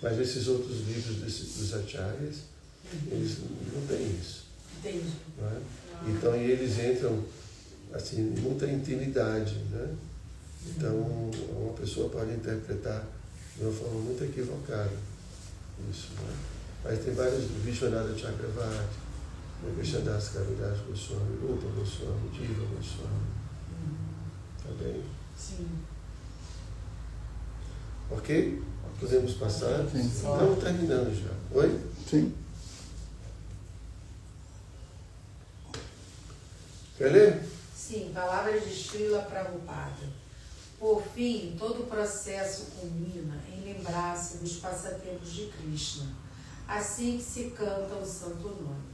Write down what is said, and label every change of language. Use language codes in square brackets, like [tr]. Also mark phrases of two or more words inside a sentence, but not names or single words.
[pt] Mas esses outros livros dos acharyas, eles não têm isso. Entendi. Né? Então eles entram assim, muita intimidade, né? Então uma pessoa pode interpretar de uma forma muito equivocada isso, né? Mas tem vários, Vishwanatha Chakravarti, Krishnadas Kaviraj Goswami, Rupa Goswami, Jiva Goswami. Tá bem? Sim. Ok? Podemos passar? Sim. Estamos terminando já. Oi? Sim. Quer ler? Sim, palavras de Srila Prabhupada. Por fim, todo o processo culmina em lembrar-se dos passatempos de Krishna, assim que se canta o santo nome.